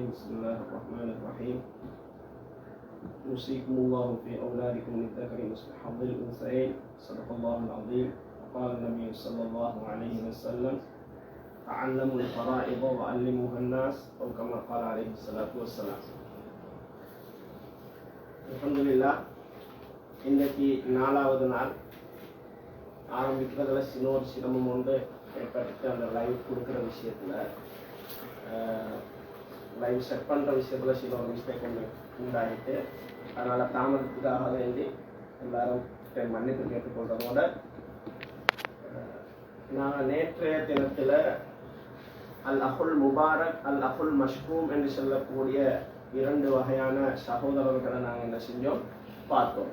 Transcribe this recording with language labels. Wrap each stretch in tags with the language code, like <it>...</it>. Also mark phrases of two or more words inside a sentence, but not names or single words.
<ar>بسم الله الرحمن الرحيم. يوصيكم الله في أولادكم للذكر مثل حظ الأنثيين. صدق الله العظيم. وقال النبي صلى الله عليه وسلم: تعلموا الفرائض وعلموها الناس، أو كما قال عليه الصلاة والسلام.</ar> <ta>அல்ஹம்துலில்லாஹ், இன்னைக்கு 4வது நாள். ஆரம்பிக்கிறதுல சின்னொரு சிரமம் உண்டு ஏற்பட்டு அந்த லைவ் கொடுக்குற விஷயத்தில், லைவ் செட் பண்ணுற விஷயத்தில் சில ஒரு மிஸ்டேக் ஒன்று உண்டாகிட்டு, அதனால் தாமதத்துக்காக வேண்டி எல்லாரும் மன்னிப்பு கேட்டுக்கொள்றதோட, நாங்கள் நேற்றைய தினத்தில்</ta> <ar>الأخ المبارك، الأخ المشكوم</ar> <ta>என்று சொல்லக்கூடிய 2 வகையான சகோதரர்களை நாங்கள் என்ன செஞ்சோம், பார்த்தோம்.</ta>